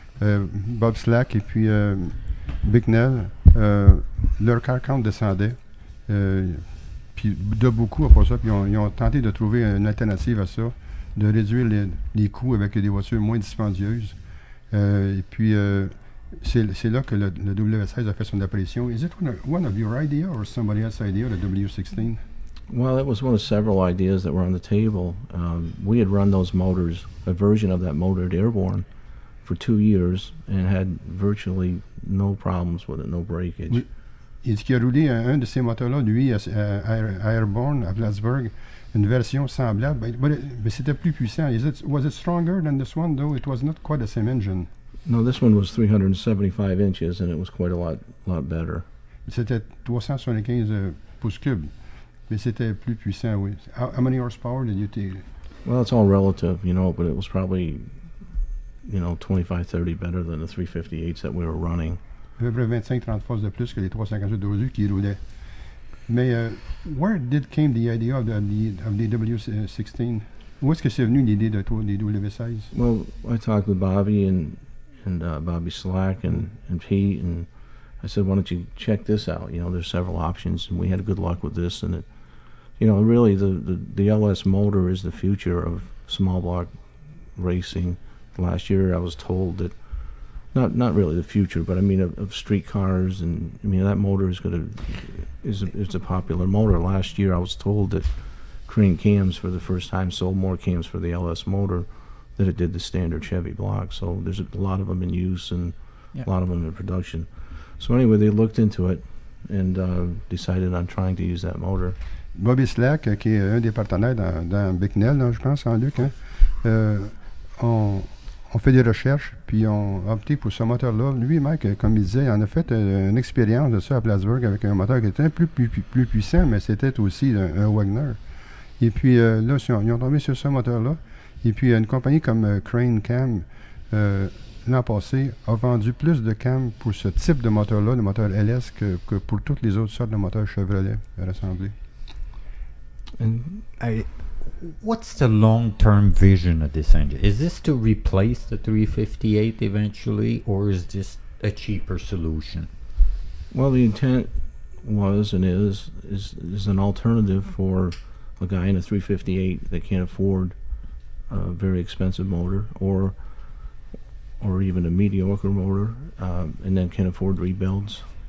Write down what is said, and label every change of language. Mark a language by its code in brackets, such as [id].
[fr] Bob Slack et puis Bicknell, leur car count descendait. Puis de beaucoup après ça, puis ils ont tenté de trouver une alternative à ça, de réduire les coûts avec des voitures moins dispendieuses. Et puis c'est là que le W16 a fait son apparition. [en] Is it one of your idea or somebody else's idea, the W16? Well, it was one of several ideas that were on the table. We had run those motors, a version of that motor at Airborne, for 2 years and had virtually no problems with it, no breakage. [fr] Oui. Il dit qu'il a roulé un de ces moteurs-là, lui, à Airborne, à Plattsburgh, une version semblable, mais c'était plus puissant. [en] Was it stronger than this one, though? It was not quite the same engine. No, this one was 375 inches, and it was quite a lot better. [fr] C'était 375 pouces cubes, mais c'était plus puissant, oui. [en] How many horsepower did you take? Well, it's all relative, you know, but it was probably, 25, 30 better than the 358s that we were running. [fr] À peu près 25-30 forces de plus que les 358 d'aujourd'hui qui roulaient. [en] Mais where came the idea of the W16? [fr] Où est-ce que c'est venu l'idée des W16? [en] Well, I talked with Bobby and Bobby Slack and Pete, and I said, why don't you check this out? You know, there's several options, and we had good luck with this. And it, really the LS motor is the future of small block racing. Last year, I was told that. Not really the future, but I mean of street cars, and I mean that motor is a popular motor. Last year I was told that Crane cams for the first time sold more cams for the LS motor than it did the standard Chevy block. So there's a lot of them in use and a lot of them in production. So anyway, they looked into it and decided on trying to use that motor. [fr] Bobby Slack, qui est un des partenaires dans Bicknell, je pense, en Luc, on fait des recherches, puis on a opté pour ce moteur-là. Lui, Mike, comme il disait, il en a fait une expérience de ça à Plattsburgh avec un moteur qui était un peu plus puissant, mais c'était aussi un Wagner. Et puis là, ils ont tombé sur ce moteur-là. Et puis une compagnie comme Crane Cam, l'an passé, a vendu plus de cams pour ce type de moteur-là, le moteur LS, que pour toutes les autres sortes de moteurs Chevrolet rassemblés. [en] What's the long-term vision of this engine? Is this to replace the 358 eventually, or is this a cheaper solution? Well, the intent was and is an alternative for a guy in a 358 that can't afford a very expensive motor, or even a mediocre motor, and then can't afford rebuilds.